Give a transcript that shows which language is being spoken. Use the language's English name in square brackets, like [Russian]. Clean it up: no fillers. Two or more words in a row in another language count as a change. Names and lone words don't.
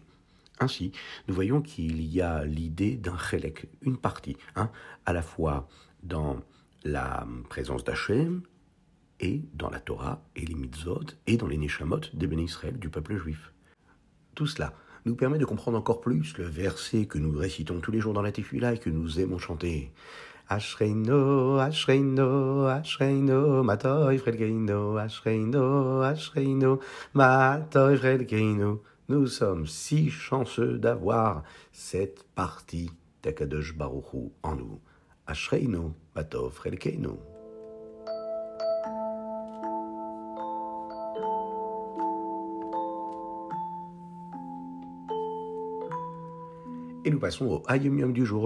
[French] Ainsi, nous voyons qu'il y a l'idée d'un chelek, une partie, à la fois dans la présence d'Hachem et dans la Torah et les mitzvot et dans les neshamot des [Hebrew] בני ישראל [French] du peuple juif. Tout cela nous permet de comprendre encore plus le verset que nous récitons tous les jours dans la Tefila et que nous aimons chanter. [Hebrew] אשרינו, אשרינו, אשרינו, מה טוב חלקנו, אשרינו, אשרינו, מה טוב חלקנו. [French] Nous sommes si chanceux d'avoir cette partie d' [Hebrew] הקדוש ברוך הוא [French] en nous. [Hebrew] אשרינו, מה טוב חלקנו. [French] Et nous passons au Hayom Yom du jour.